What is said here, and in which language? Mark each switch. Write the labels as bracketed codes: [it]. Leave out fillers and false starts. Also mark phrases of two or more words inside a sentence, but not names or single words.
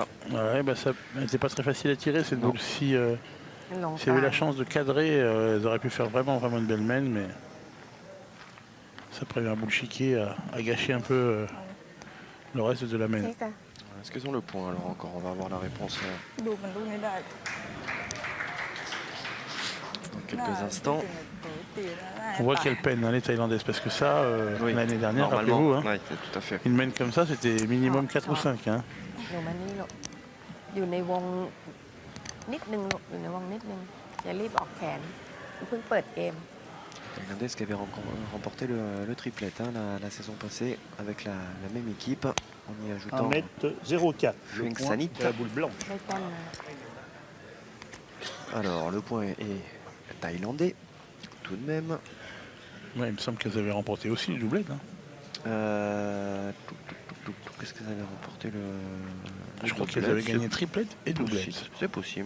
[fr] Ouais, ça n'était pas très facile à tirer cette boule. Si elles avaient la chance de cadrer, elles auraient pu faire vraiment une belle main, mais Ça prévient Bouchiquet à gâcher un peu le reste de la main. [th] เช็คจ้ะ [fr] Est-ce qu'ils ont le point alors encore? On va avoir la réponse [th] ดูมันลูกนี้ได้ [fr] dans quelques instants. [th] ตีแล้วได้ [fr] On voit [th] ตาย [fr] qu'elle peine, hein, les Thaïlandaises, parce que ça, Oui. l'année dernière, Normalement, rappelez-vous, hein, ouais, tout à fait. une main comme ça, c'était minimum 4 ou 5. Hein. [th] หนูมานี่ลูกอยู่ในวงนิดนึงลูกอยู่ในวงนิดนึงอย่ารีบออกแขนเพิ่งเปิดเกม [fr] Thaïlandaise qui avait remporté le triplet hein, la saison passée avec la même équipe en y ajoutant 1m04. Le Feng point Sanit. et la boule blanche. [th] ได้แต้มนะ [fr] Alors le point est thaïlandais tout de même. Ouais, il me semble qu'elles avaient remporté aussi le doublette. Hein. Qu'est-ce qu'elles avaient remporté le Je crois qu'elles avaient gagné triplette et doublette. C'est possible.